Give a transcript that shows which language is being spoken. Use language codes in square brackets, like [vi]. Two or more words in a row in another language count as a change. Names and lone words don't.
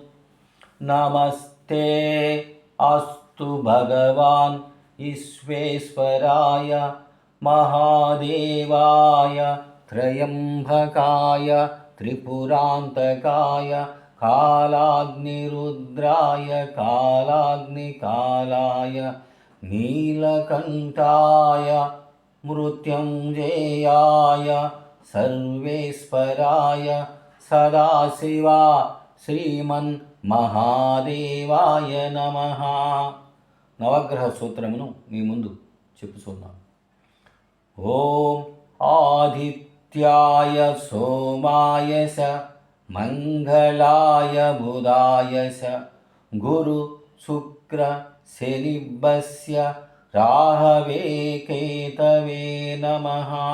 [sa] नमस्ते अस्तु भगवान् ईश्वेश्वराय महादेवाय त्रयंबकाय त्रिपुरान्तकाय कालाग्निरुद्राय कालाग्निकालाय नीलकण्ठाय मृत्युञ्जयाय सर्वेश्वराय सदाशिवा శ్రీమన్మహాదేవాయ నమః. [te] నవగ్రహ సూత్రమును మీ ముందు చెప్పుచున్నాను. [sa] ఓం ఆదిత్యాయ సోమాయ స మంగళాయ బుధాయ స గురు శుక్ర శనిభ్యస్య రాహవే కేతవే నమః.